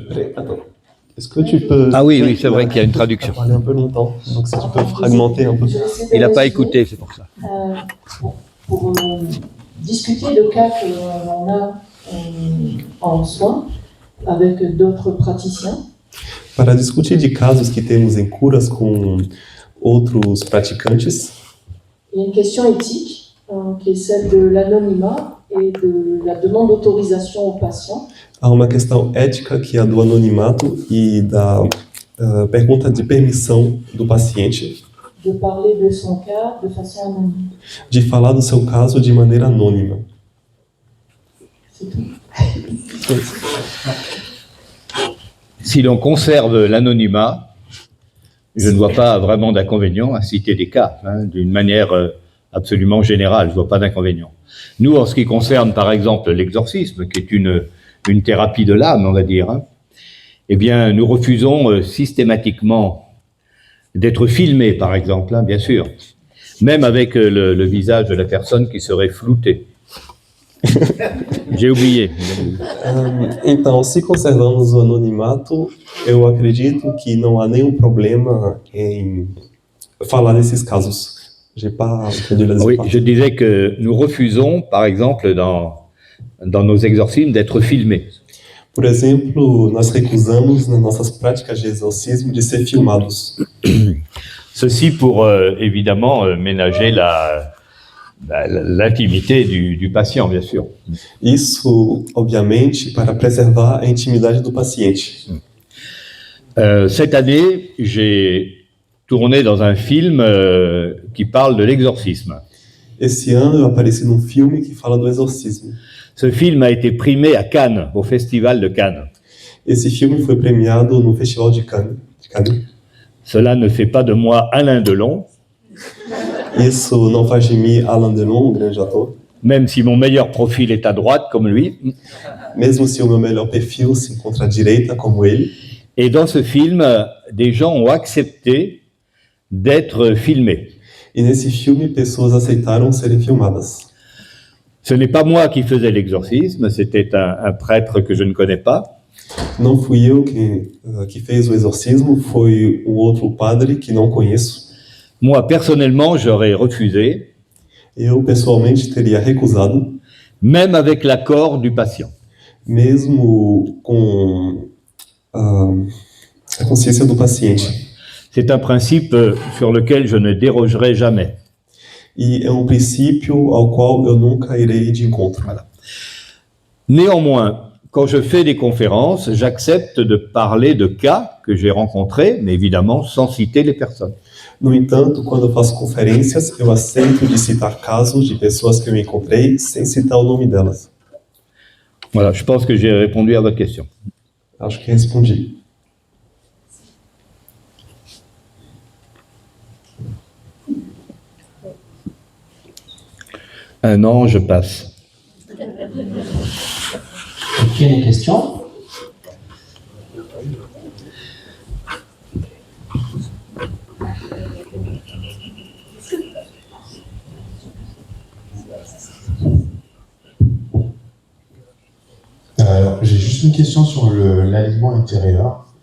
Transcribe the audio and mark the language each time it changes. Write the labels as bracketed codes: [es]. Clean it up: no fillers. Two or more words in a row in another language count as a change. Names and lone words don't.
[fr] Attends. Est-ce que tu peux... Ah oui, c'est vrai qu'il y a une traduction. Parler un peu longtemps, donc si tu peux fragmenter un peu. Il n'a pas écouté, c'est pour ça. Pour discuter de cas que l'on a en soins avec d'autres praticiens. [pt] Para discutir de casos que temos em curas com outros praticantes, [fr] Il y a une question éthique qui est celle de l'anonymat et de la demande d'autorisation au patient. [pt] há uma questão ética que é a do anonimato e da pergunta de permissão do paciente [fr] De parler de son cas de façon anonyme. [pt] de falar do seu caso de maneira anônima. [fr] C'est tout. Si l'on conserve l'anonymat, je ne vois pas vraiment d'inconvénient à citer des cas, d'une manière absolument générale, je ne vois pas d'inconvénient. Nous, en ce qui concerne, par exemple, l'exorcisme, qui est une thérapie de l'âme, on va dire, eh bien, nous refusons systématiquement d'être filmés, par exemple, bien sûr, même avec le visage de la personne qui serait flouté. J'ai oublié. [pt] Então, se conservamos o anonimato, eu acredito que não há nenhum problema em falar desses casos. [fr] J'ai pas entendu la Oui, je disais que nous refusons, par exemple, dans nos exorcismes, d'être filmés. [pt] Por exemplo, nós recusamos nas nossas práticas de exorcismo de ser filmados. [fr] Ceci pour, évidemment, ménager l'intimité du patient, bien sûr. [pt] Isso, obviamente, para preservar a intimidade do paciente. [fr] Cette année, j'ai tourné dans un film qui parle de l'exorcisme. [pt] Esse ano eu apareci num filme que fala do exorcismo. [fr] Ce film a été primé à Cannes, au Festival de Cannes. [pt] Esse filme foi premiado no Festival de Cannes. [fr] Cela ne fait pas de moi Alain Delon, [pt] Isso não faz de mim Alain Delon, um grande ator. [fr] même si mon meilleur profil est à droite, comme lui. [pt] Mesmo se o meu melhor perfil se encontra à direita, como ele. [fr] Et dans ce film, des gens ont accepté d'être filmés. [pt] E nesse filme, pessoas aceitaram serem filmadas. [fr] Ce n'est pas moi qui faisais l'exorcisme, c'était un prêtre que je ne connais pas. [pt] Não fui eu que fez o exorcismo, foi um outro padre que não conheço. [fr] Moi, personnellement, j'aurais refusé, [pt] Eu, pessoalmente, teria recusado, [fr] même avec l'accord du patient. [pt] mesmo com a consciência do paciente. [fr] C'est un principe sur lequel je ne dérogerai jamais. [pt] E é um princípio ao qual eu nunca irei de encontro. [fr] Néanmoins, quand je fais des conférences, j'accepte de parler de cas que j'ai rencontrés, mais évidemment sans citer les personnes. [pt] No entanto, quando eu faço conferências, eu aceito de citar casos de pessoas que eu encontrei sem citar o nome delas. [fr] Voilà, je pense que j'ai répondu à votre question. [pt] Acho que respondi. [fr] Un an, je passe. Aucune question? Alors, j'ai juste une question sur l'alignement intérieur.